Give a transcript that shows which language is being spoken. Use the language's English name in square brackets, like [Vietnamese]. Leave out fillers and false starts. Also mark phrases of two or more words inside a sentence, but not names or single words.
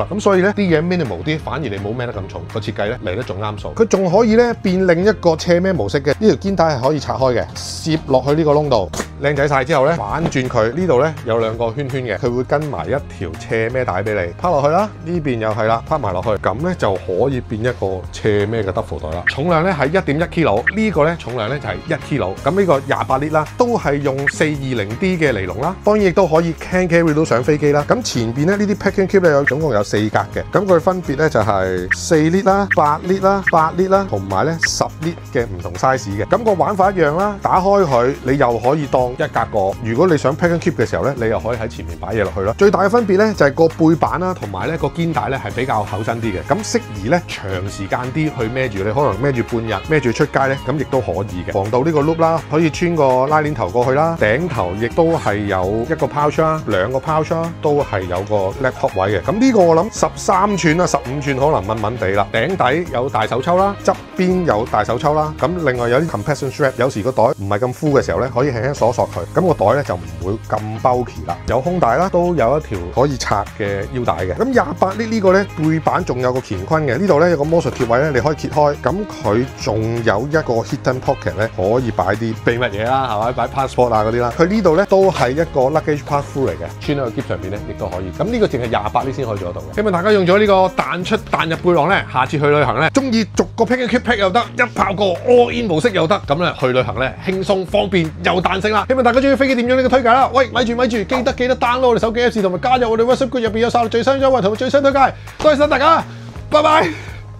[Cantonese] 咁所以咧啲嘢 minimal 啲，反而你冇孭得咁重，個設計咧嚟得仲啱數。佢仲可以咧變另一個斜孭模式嘅，呢條肩帶係可以拆開嘅，攝落去呢個窿度，靚仔晒之後咧反轉佢，呢度咧有2個圈圈嘅，佢會跟埋一條斜孭帶俾你，拋落去啦，呢邊又係啦，拋埋落去，咁咧就可以變一個斜孭嘅 duffel 袋啦。重量咧係1.1 kg， 呢個咧重量咧就係1 kg。咁呢個28 lit 啦，都係用 420D 嘅尼龍啦，當然亦都可以 [English] can carry [Cantonese] 到上飛機啦。咁前邊咧呢啲 [English] packing cube [Cantonese] 咧總共有4格嘅，咁佢分別咧就係4 lit 啦、8 lit 啦、8 lit 啦，同埋咧10 lit 嘅唔同 size 嘅。咁個玩法一樣啦，打開佢，你又可以當一格過。如果你想 [English] packing cube [Cantonese] 嘅時候咧，你又可以喺前面擺嘢落去咯。最大嘅分別咧就係個背板啦，同埋咧個肩帶咧係比較厚身啲嘅，咁適宜咧長時間啲去孭住，你可能孭住半日，孭住出街咧，咁亦都可以嘅。防盜呢個 loop 啦，可以穿個拉鏈頭過去啦，頂頭亦都係有一個 pouch 啦，2個 pouch 啦，都係有個 laptop 位嘅。咁呢個我諗13寸啦、15寸可能問穩穩地啦。頂底有大手抽啦，側邊有大手抽啦。咁另外有啲 [English] compression strap， [Cantonese] 有時個袋唔係咁 full 嘅時候咧，可以輕輕鎖佢，咁個袋咧就唔會咁 bulky 啦。有胸帶啦，都有一條可以拆嘅腰帶嘅。咁28呢個咧背板仲有個乾坤嘅，呢度咧有個魔術貼位咧，你可以揭開，咁佢仲有一個 [English] hidden pocket [Cantonese] 咧，可以擺啲秘密嘢啦，係咪？擺 passport 啊嗰啲啦。佢呢度咧都係一個 [English] luggage pass through [Cantonese] 嚟嘅，穿喺個篋上邊咧亦都可以。咁呢個淨係28呢先可以做得到嘅。希望大家用咗呢個彈出彈入背囊咧，下次去旅行咧，中意逐個 [English] pack and keep pack [Cantonese] 又得，一炮過 [English] all in [Cantonese] 模式又得，咁咧去旅行咧輕鬆方便又彈性啦。希望大家中意飛機點樣呢個推介啦。喂，咪住，記得 download 我哋手機 Apps 同埋加入我哋 WhatsApp group，入邊有晒最新優惠同埋最新推介。多謝晒大家，拜拜。